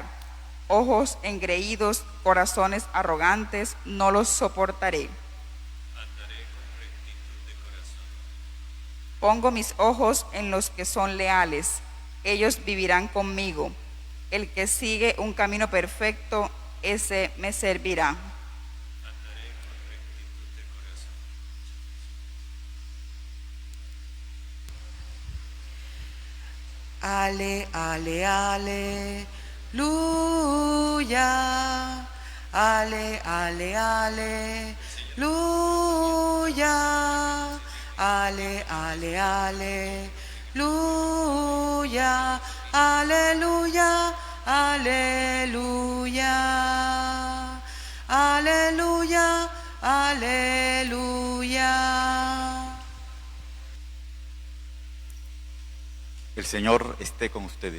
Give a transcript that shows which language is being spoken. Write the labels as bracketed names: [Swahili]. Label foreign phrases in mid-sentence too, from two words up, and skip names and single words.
[Spanish] Ojos engreídos, corazones arrogantes, no los soportaré. Pongo mis ojos en los que son leales, ellos vivirán conmigo. El que sigue un camino perfecto, ese me servirá. Ale, ale, aleluya. Ale, ale, aleluya. Ale, ale, aleluya. Aleluya, aleluya. Aleluya, aleluya. El Señor esté con ustedes.